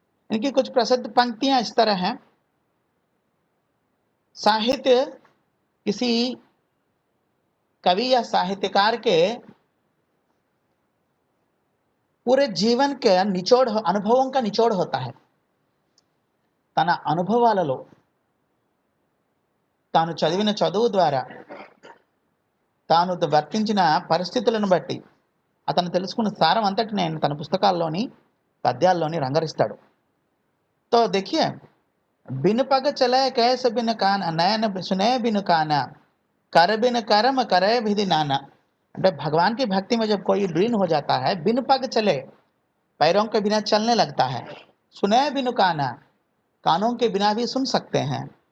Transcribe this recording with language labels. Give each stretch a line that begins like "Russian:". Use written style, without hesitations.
Hindi: इनकी कुछ प्रसिद्ध पंक्तियां इस तरह हैं. साहित्य किसी कवि या साहित्यकार के पूरे जीवन के निचोड़, अनुभवों का निचोड़ होता है.
Telugu: తన అనుభవాలలో తాను చదివిన చదువు ద్వారా తాను వర్తించిన పరిస్థితులను బట్టి అతను తెలుసుకున్న సారం అంతటి నేను తన పుస్తకాల్లోని పద్యాల్లోని రంగరిస్తాడు.
Hindi: तो देखिए, बिन पग चले कैसे बिन कान नयन सुने बिन काना कर बिन कर्म करे विधि नाना.
Telugu: అంటే
Hindi: भगवान की भक्ति में जब कोई लीन हो जाता है, बिन पग चले, पैरों के बिना चलने लगता है. सुने बिन काना, कानों के बिना भी सुन सकते हैं.